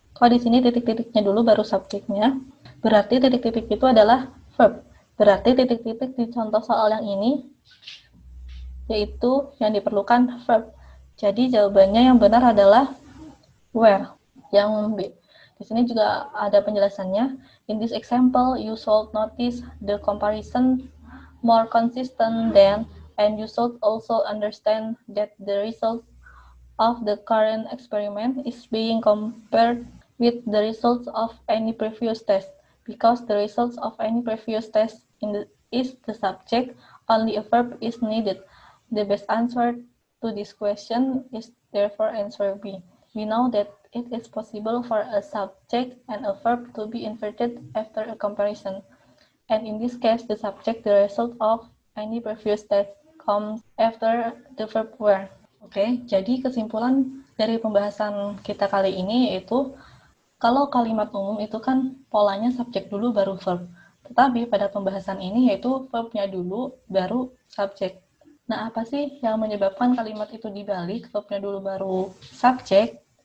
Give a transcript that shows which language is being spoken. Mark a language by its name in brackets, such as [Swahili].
[Indonesian] Kok di sini titik-titiknya dulu baru subjeknya, berarti titik-titik itu adalah verb. Berarti titik-titik di contoh soal yang ini yaitu yang diperlukan verb. Jadi jawabannya yang benar adalah where. Yang B. Di sini juga ada penjelasannya. [English] In this example, you should notice the comparison more consistent than, and you should also understand that the result of the current experiment is being compared with the results of any previous test, because the results of any previous test is the subject, only a verb is needed. The best answer to this question is therefore answer B. We know that it is possible for a subject and a verb to be inverted after a comparison. And in this case, the subject, the result of any previous test, comes after the verb were. [Indonesian] Oke, jadi kesimpulan dari pembahasan kita kali ini yaitu kalau kalimat umum itu kan polanya subjek dulu baru verb. Tetapi pada pembahasan ini yaitu verbnya dulu baru subjek. Nah, apa sih yang menyebabkan kalimat itu dibalik, verbnya dulu baru subjek?